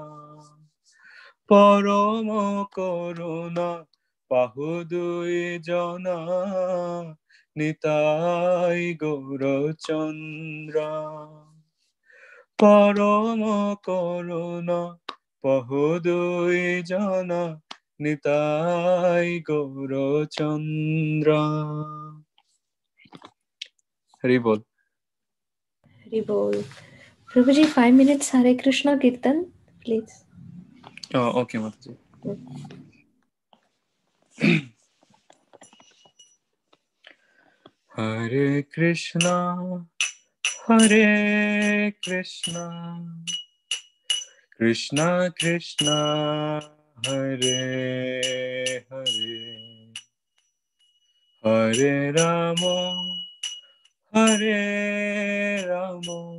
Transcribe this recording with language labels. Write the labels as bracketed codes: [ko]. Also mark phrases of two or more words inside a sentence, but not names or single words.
[bn] পরম করুণ বহু দুই জন নিতাই গৌরচন্দ্র পরম করুণ বহু দুই জন নিতাই গৌরচন্দ্র হরি বল [hi] हरि बोल। प्रभु जी [en] 5 minutes Hare Krishna Kirtan please. Okay Mataji. [sa] Hare Krishna Hare Krishna Krishna Krishna Hare Hare Hare Rama Hare Rama